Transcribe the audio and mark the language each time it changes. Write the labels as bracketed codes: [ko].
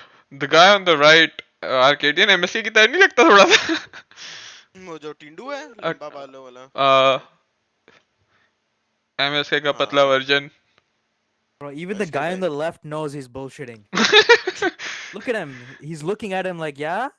[en] The guy on the right, [hi] Arcadian MSK की तरह नहीं लगता थोड़ा सा? वो जो टिंडू है लंबा बालों वाला। MSK का पतला version. [en] Bro, even the guy on the left knows he's bullshitting. Look at him. He's looking at him like, yeah?